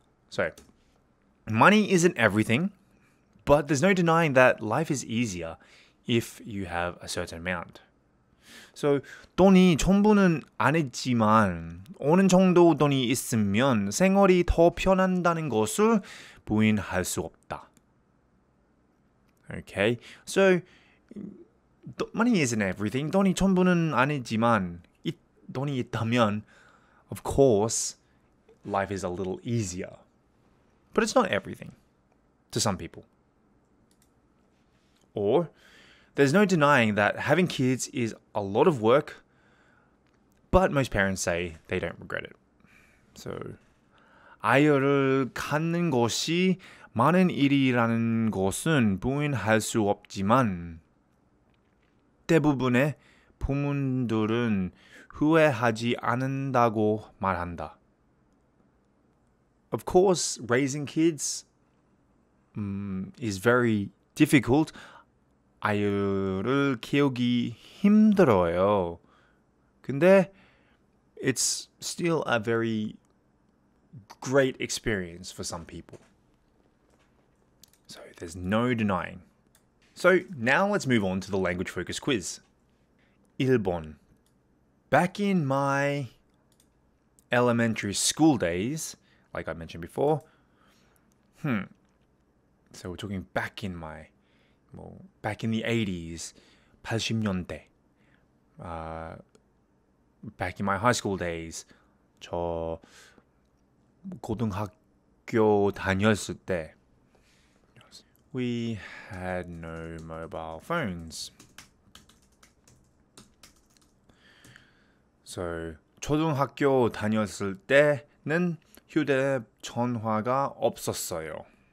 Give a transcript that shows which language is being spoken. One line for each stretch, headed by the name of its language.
English: So, money isn't everything, but there's no denying that life is easier if you have a certain amount.
Korean: So, 돈이 전부는 아니지만 어느 정도 돈이 있으면 생활이 더 편한다는 것을 부인할 수 없다.
English: Okay, so money isn't everything.
Korean: 돈이 전부는 아니지만 돈이 있다면,
English: of course, life is a little easier. But it's not everything to some people. Or, there's no denying that having kids is a lot of work, but most parents say they don't regret it.
Korean: So, 아이를 갖는 것이 많은 일이라는 것은 부인할 수 없지만 대부분의 부모들은 후회하지 않는다고 말한다.
English: Of course, raising kids is very difficult.
Korean: 아이를 키우기 힘들어요. 근데
English: it's still a very great experience for some people. So there's no denying. So now let's move on to the language focus quiz.
Korean: 1번.
English: Back in my elementary school days, like I mentioned before, so we're talking back in the 80s, 80년대. Back in my high school days,
Korean: 저 고등학교 다녔을 때,
English: we had no mobile phones.
Korean: So, 초등학교 다녔을 때는 휴대전화가 없었어요.